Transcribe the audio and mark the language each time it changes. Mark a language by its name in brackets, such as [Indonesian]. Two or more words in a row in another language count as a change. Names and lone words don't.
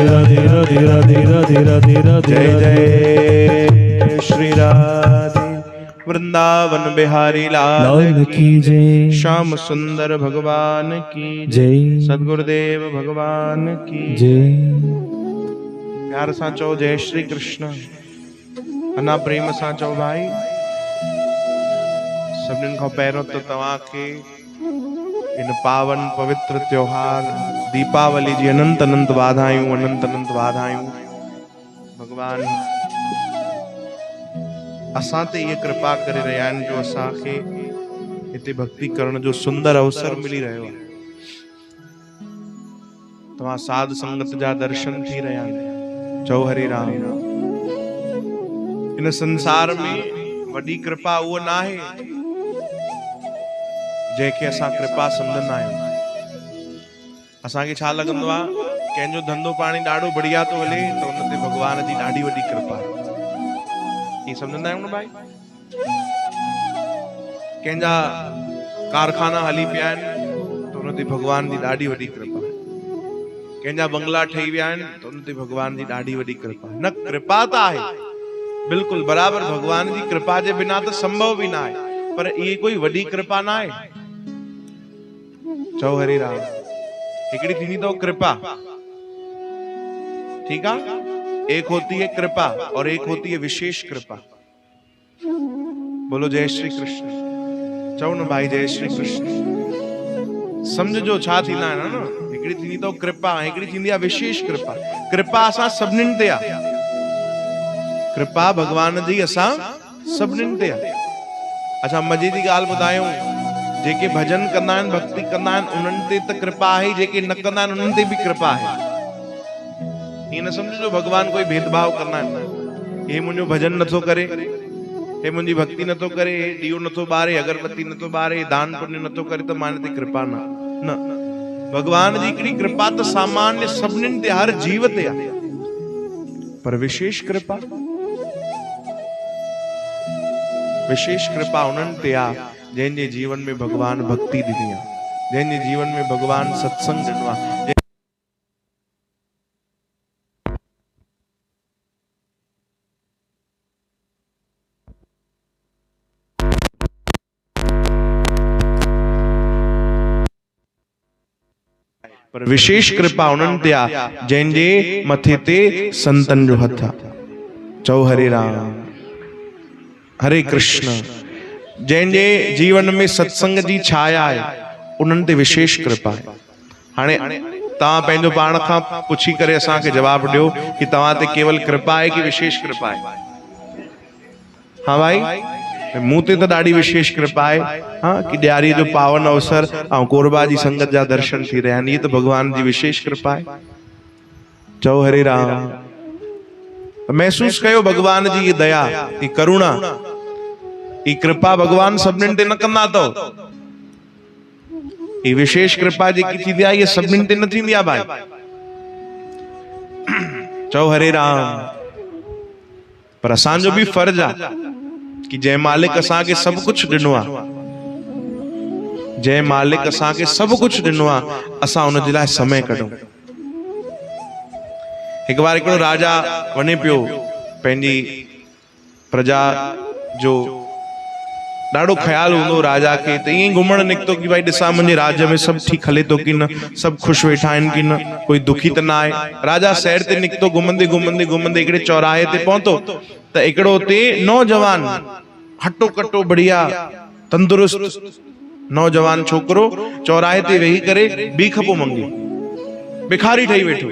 [Hindi] राधे राधे राधे राधे राधे राधे राधे जय राधे जय श्री राधे वृंदावन बिहारी लाल लाल की जय श्याम सुंदर भगवान की जय सदगुरुदेव भगवान की जय [Sindhi] प्यार सां चओ जय श्री कृष्ण अना प्रेम सां चओ भाई सभिनीनि खां पहिरियों त तव्हांखे इन पावन पवित्र त्योहार दीपावली जी अनंत अनंत वाधायूं अनंत अनंत वाधायूं भगवान असां ते ये कृपा करे रहिया आहिनि जो असांखे हिते भक्ति करण जो सुंदर अवसर मिली रहियो आहे तव्हां साध संगत जा दर्शन थी रहिया आहिनि चओ हरे राम इन संसार में वॾी कृपा उहो न आहे जंहिंखे असां कृपा सम्झंदा आहियूं। असांखे छा लॻंदो आहे, कंहिंजो धंधो पाणी ॾाढो बढ़िया थो हले त हुन ते भॻवान जी ॾाढी वॾी कृपा आहे, हीअ सम्झंदा आहियूं न भाई। कंहिंजा कारखाना हली पिया आहिनि त हुन ते भॻवान जी ॾाढी वॾी कृपा आहे। कंहिंजा बंगला ठही विया आहिनि त हुन ते भॻवान जी ॾाढी वॾी कृपा आहे। न कृपा त आहे बिल्कुलु बराबरि, भॻवान जी कृपा जे बिना त संभव बि न आहे, पर इहे कोई वॾी कृपा न आहे। चओ हरे राम। हिकिड़ी थींदी अथव कृपा, ठीक है, [Hindi] एक होती है कृपा और एक होती है विशेष कृपा। [Sindhi] बोलो जय श्री कृष्ण। चओ न भाई जय श्री कृष्ण। समझो छा थींदा आहिनि न, हिकिड़ी थींदी अथव कृपा, हिकिड़ी थींदी आहे विशेष कृपा। कृपा असां सभिनीनि ते आहे, कृपा भगवान जी असां सभिनीनि ते आहे। अच्छा मजे जी ॻाल्हि ॿुधायूं, जेके भजन कंदा आहिनि, भक्ति कंदा आहिनि, उन्हनि ते त कृपा आहे, जेके न कंदा आहिनि उन्हनि ते बि कृपा आहे। [Hindi] ये न समझो भगवान कोई भेदभाव करना है, [Sindhi] ये मुझे भजन नथो करे, ये मुझी भक्ति नथो करे, दियो नथो बारे, अगरबत्ती नथो बारे, दान पुण्य नथो करे तो माने ते कृपा ना। न भगवान जी हिकिड़ी कृपा तो सामान्य सभिनीनि ते, हर जीव ते आहे, पर विशेष कृपा, विशेष कृपा उन्हनि ते आहे जंहिंजे जीवन में भगवान भक्ति ॾिनी आहे, जंहिंजे जीवन में भगवान सत्संग ॾिनो आहे। पर विशेष कृपा उन्हनि ते आहे जंहिंजे मथे ते संतन जो हथ आहे। चओ हरे राम हरे कृष्ण। जंहिंजे जीवन में सत्संग जी छाया आहे उन्हनि ते विशेष कृपा आहे। हाणे तव्हां पंहिंजो पाण खां पुछी करे असांखे जवाब ॾियो कि तव्हां ते केवल कृपा आहे कि विशेष कृपा आहे? हाँ भाई, मूं ते त ॾाढी विशेष कृपा आहे। हाँ, कि ॾियारी जो पावन अवसर ऐं कोरबा जी संगत जा दर्शन थी रहिया आहिनि, इहे त भगवान जी विशेष कृपा आहे। चओ हरे राम। महसूस कयो भगवान जी ये दया, ये करुणा, ये कृपा भगवान सभिनीनि ते न कंदा अथव। ये विशेष कृपा जेकी थींदी आहे, ये सभिनीनि ते न थींदी आहे भाई। चओ हरे राम। पर असांजो बि फर्ज आहे कि जय मालिक असांखे [Hindi] सब कुछ [Sindhi] ॾिनो आहे, जय मालिक असांखे [Hindi] सब कुछ [Sindhi] ॾिनो आहे, असां उन जे लाइ समय कढूं। हिकु बार हिकिड़ो राजा वञे पियो पंहिंजी प्रजा जो ॾाढो ख्याल हूंदो राजा खे, त ईअं घुमण निकितो कि भाई ॾिसां मुंहिंजे राज्य में सब ठीक हले थो कि न, सब ख़ुशि वेठा आहिनि कि न, कोई दुखी त न आहे। राजा सैर ते निकितो, घुमंदे घुमंदे घुमंदे हिकिड़े चौराहे ते पहुतो त हिकिड़ो उते नौजवान हटो कटो बढ़िया तंदुरुस्त नौजवान छोकरो चौराहे ते वेही करे भीख पियो मंगे, भिखारी ठही वेठो।